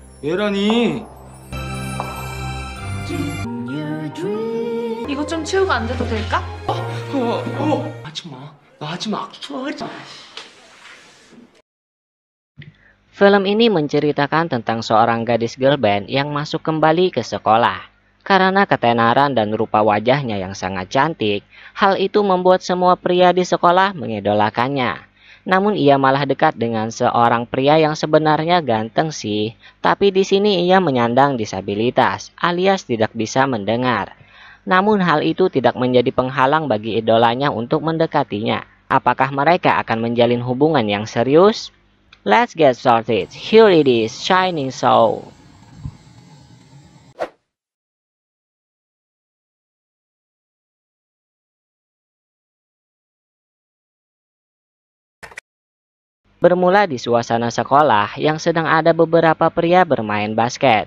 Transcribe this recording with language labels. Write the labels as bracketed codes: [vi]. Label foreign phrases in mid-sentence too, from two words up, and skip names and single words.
[ko] 얘라니. 이것 좀 치우고 앉아도 될까? 하지 마. 나 하지 마. 하지 마. [id] Film ini menceritakan tentang seorang gadis girl band yang masuk kembali ke sekolah. Karena ketenaran dan rupa wajahnya yang sangat cantik, hal itu membuat semua pria di sekolah mengidolakannya. Namun ia malah dekat dengan seorang pria yang sebenarnya ganteng sih, tapi di sini ia menyandang disabilitas, alias tidak bisa mendengar. Namun hal itu tidak menjadi penghalang bagi idolanya untuk mendekatinya. Apakah mereka akan menjalin hubungan yang serius? [en] Let's get started. Here it is, Shining Soul. [id] Bermula di suasana sekolah yang sedang ada beberapa pria bermain basket.